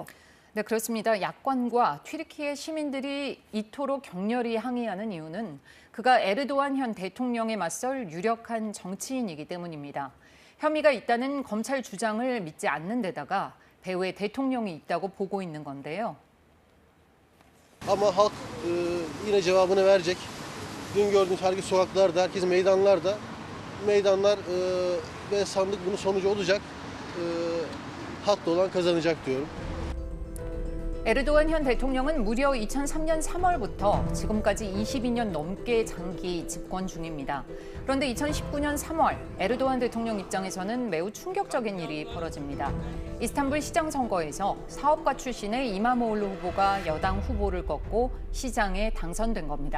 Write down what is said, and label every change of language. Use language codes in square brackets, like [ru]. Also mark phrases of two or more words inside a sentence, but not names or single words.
[ko] 네, 그렇습니다. 야권과 튀르키예 시민들이 이토록 격렬히 항의하는 이유는 그가 에르도안 현 대통령에 맞설 유력한 정치인이기 때문입니다. 혐의가 있다는 검찰 주장을 믿지 않는 데다가 배후에 대통령이 있다고 보고 있는 건데요. [tr] Ama halk yine cevabını verecek. Dün gördüğünüz herkes sokaklarda, herkes meydanlarda. Meydanlar ve sandık bunun sonucu olacak. Haklı olan kazanacak diyorum. [ko] 에르도안 현 대통령은 무려 2003년 3월부터 지금까지 22년 넘게 장기 집권 중입니다. 그런데 2019년 3월 에르도안 대통령 입장에서는 매우 충격적인 일이 벌어집니다. 이스탄불 시장 선거에서 사업가 출신의 이마모올루 후보가 여당 후보를 꺾고 시장에 당선된 겁니다.